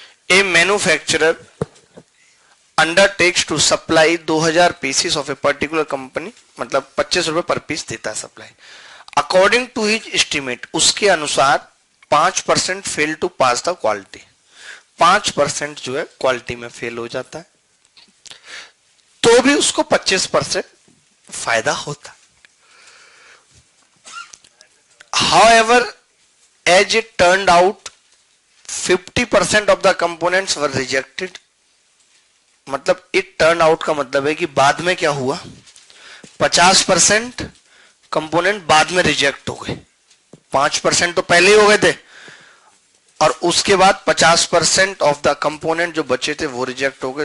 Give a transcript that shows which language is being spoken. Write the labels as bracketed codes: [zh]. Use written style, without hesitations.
[en] a manufacturer undertakes to supply 2000 pieces of a particular company, [hi] मतलब 25 रुपए पर piece देता है supply. [en] according to his estimate, [hi] उसके अनुसार 5% [en] fail to pass the quality, [hi] 5% जो है क्वालिटी में फेल हो जाता है, तो भी उसको 25% फायदा होता। [en] However, as it turned out, 50% of the components were rejected। [hi] मतलब [en] it turn out [hi] का मतलब है कि बाद में क्या हुआ? 50% कंपोनेंट बाद में रिजेक्ट हो गए। 5% तो पहले ही हो गए थे, और उसके बाद 50% [en] of the component [hi] जो बचे थे वो रिजेक्ट हो गए।